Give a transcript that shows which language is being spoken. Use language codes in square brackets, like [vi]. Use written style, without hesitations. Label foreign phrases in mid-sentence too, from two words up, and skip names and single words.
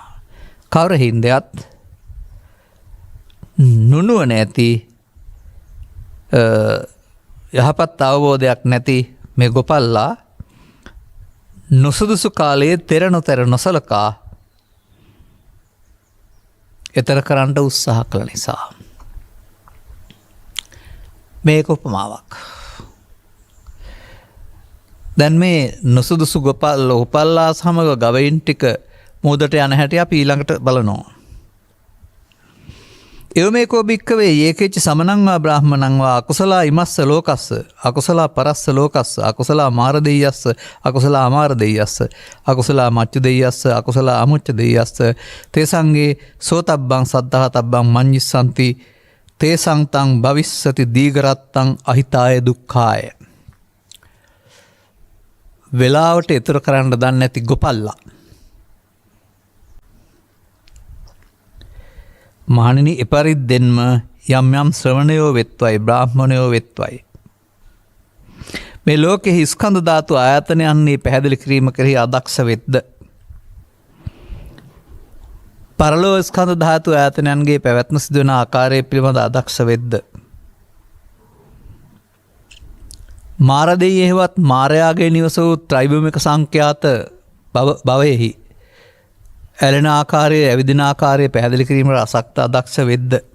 [si] කවර හින්දයත් නුනුවන ඇති යහපත් අවබෝධයක් නැති මේ ගොපල්ලා නුසුදුසු කාලයේ තෙර නොතෙර නොසලකා එතර කරන්න උත්සාහ කළ නිසා. මේක උපමාවක්. දැන් මේ නොසුදුසු උපල්ලා සමග ගවයින් ටික මුහුදට යන හැටි අපි ඊළඟට බලනවා. [pi] එවමේකෝ භික්කවේ ඒකෙච්ච සමනංවා බ්‍රාහ්මණංවා අකුසලා ඉමස්ස ලෝකස්ස අකුසලා පරස්ස ලෝකස්ස අකුසලා මාර දෙයස්ස අකුසලා අමාර දෙයස්ස අකුසලා මච්චු දෙයස්ස අකුසලා අමුච්ච දෙයස්ස තේසංගේ සෝතබ්බං සද්ධාතබ්බං මඤ්ඤිස්සන්ති තේසංතං භවිස්සති දීඝරත්තං අහිතාය දුක්ඛාය. [si] වෙලාවට ඉතුර කරන්න දන්නේ නැති ගොපල්ලා. මහණෙනි එපරිද්දෙන්ම යම් යම් ශ්‍රවණයෝ වෙත්වයි බ්‍රාහ්මණයෝ වෙත්වයි. මේ ලෝකෙහි ස්කන්ධ ධාතු ආයතනයන්හි පැහැදිලි කිරීම කෙරෙහි අදක්ෂ වෙද්ද පරලෝ ස්කන්ධ ධාතු ආයතනයන්ගේ පැවැත්ම සිදුවන ආකාරය පිළිබඳ අදක්ෂ වෙද්ද මාරදෙයෙහිවත් මාරයාගේ නිවස වූ ත්‍රිභූමික සංඛ්‍යාත භවයෙහි ඇලෙන ආකාරය ඇවිදින ආකාරය පැහැදිලි කිරීමට අසක්ත අදක්ෂ වෙද්ද